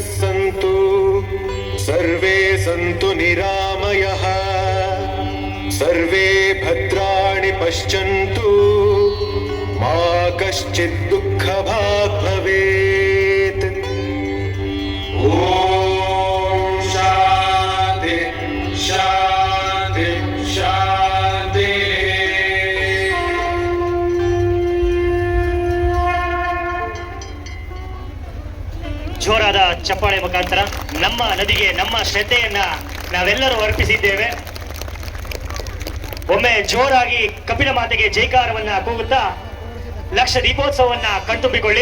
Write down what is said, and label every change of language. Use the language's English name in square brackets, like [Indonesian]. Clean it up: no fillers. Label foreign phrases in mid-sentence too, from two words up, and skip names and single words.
[Sanskrit] सन्तु, सर्वे सन्तु निरामयः, सर्वे भद्राणि पश्यन्तु मा कश्चित् दुःखभाग् भवेत्। ॐ शान्ति शान्ति शान्ति। [Kannada] ಜೋರಾದ ಚಪ್ಪಾಳೆ ಮುಖಾಂತರ ನಮ್ಮ ನದಿಗೆ ನಮ್ಮ ಶ್ರದ್ಧೆಯನ್ನ ನಾವೆಲ್ಲರೂ ಅರ್ಪಿಸಿದ್ದೇವೆ. ಒಮ್ಮೆ ಜೋರಾಗಿ ಕಪಿಲ ಮಾತೆಗೆ ಜೈಕಾರವನ್ನ ಕೂಗುತ್ತಾ ಲಕ್ಷ ದೀಪೋತ್ಸವವನ್ನ ಕಣ್ತುಂಬಿಕೊಳ್ಳಿ.